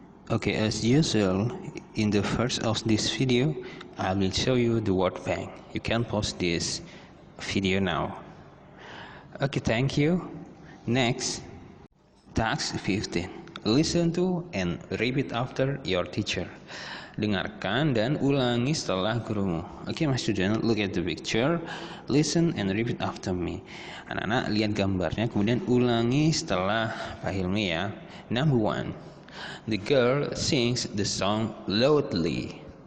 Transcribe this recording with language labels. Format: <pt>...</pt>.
<en>Okay, as usual, in the first of this video, I will show you the word bank. You can pause this video now. Okay, thank you. Next, task 15. Listen to and repeat after your teacher.</en> <id>Dengarkan dan ulangi setelah gurumu.</id> <en>Okay, my student, look at the picture. Listen and repeat after me.</en> <id>Anak-anak lihat gambarnya, kemudian ulangi setelah Pak Hilmi ya.</id> <en>Number 1. The girl sings the song loudly.</en>